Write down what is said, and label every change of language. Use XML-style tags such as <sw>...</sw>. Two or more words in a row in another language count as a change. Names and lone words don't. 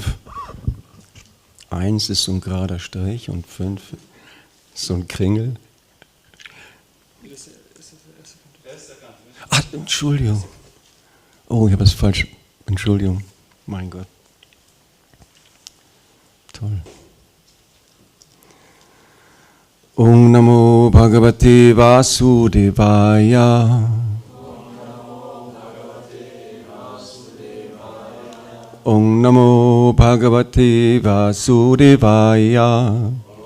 <de>1 ist so ein gerader Strich und 5 ist so ein Kringel. Ach, Entschuldigung. Oh, ich habe es falsch. Entschuldigung. Mein Gott. Toll.</de> <sa>Om Namo Bhagavate Vasudevaya. Om Namo Bhagavate Vasudevaya.</sa>